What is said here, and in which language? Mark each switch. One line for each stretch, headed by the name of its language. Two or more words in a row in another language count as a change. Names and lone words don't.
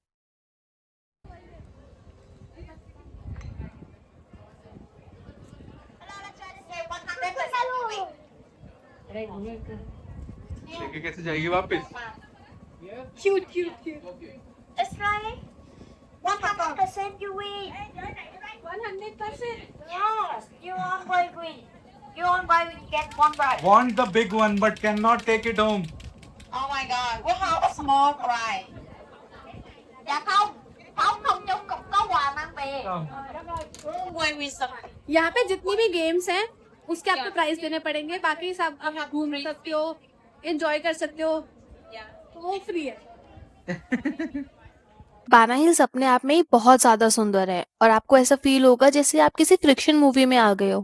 Hindi: लेके कैसे जाएगी वापस?
English: cute cute cute. It's like 100% you win. 100%। Yes, you won by win. You won by win, get one prize. Want the big one but cannot take it home. Oh my god, we have a small prize.
Vietnamese: Dạ không, không chung cũng có quà mang về. Quay win xong.
Hindi: यहाँ पे जितनी भी गेम्स हैं उसके आपको प्राइस देने पड़ेंगे, बाकी सब आप घूम सकते हो, एंजॉय कर सकते हो, तो वो फ्री है। बाना हिल्स अपने आप में ही बहुत ज्यादा सुंदर है और आपको ऐसा फील होगा जैसे आप किसी
English: friction movie
Hindi: में आ गए हो।